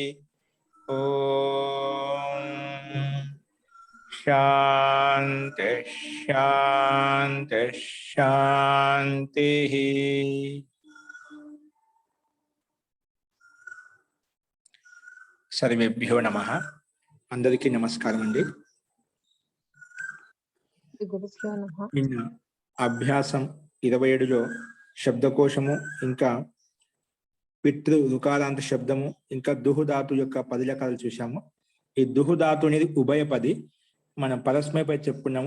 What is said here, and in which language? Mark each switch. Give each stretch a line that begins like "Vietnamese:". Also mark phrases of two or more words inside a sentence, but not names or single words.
Sanskrit: ओम शांति शांति शांति। सर्वेभ्यो नमः।
Telugu: అందరికీ నమస్కారం అండీ। నిన్న అభ్యాసం 27లో శబ్దకోశము ఇంకా పితృ రుకారాంత శబ్దము ఇంకా దుహు ధాతు యొక్క 10 రకాలు చూశాము. ఈ దుహు ధాతు అనేది ఉభయపది. మనం పరస్మైపై చెప్పుకున్నాము.